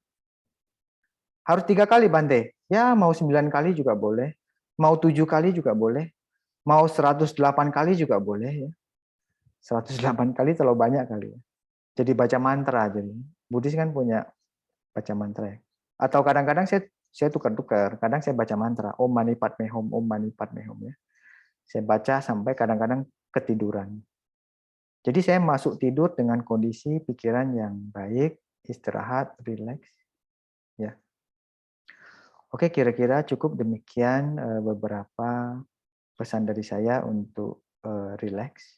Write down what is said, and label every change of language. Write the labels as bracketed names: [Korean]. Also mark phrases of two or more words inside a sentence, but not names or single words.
[Indonesian] Harus 3 kali Bante. Ya mau 9 kali juga boleh. Mau 7 kali juga boleh. Mau 108 kali juga boleh ya. 108 kali terlalu banyak kali ya. Jadi baca mantra jadi. Buddhis kan punya baca mantra ya. Atau kadang-kadang saya tukar-tukar. Kadang saya baca mantra [Sanskrit] Om Mani Padme Hum, Om Mani Padme Hum [Indonesian] ya. Saya baca sampai kadang-kadang ketiduran. Jadi saya masuk tidur dengan kondisi pikiran yang baik, istirahat, rileks. Ya. Oke, kira-kira cukup demikian beberapa pesan dari saya untuk rileks.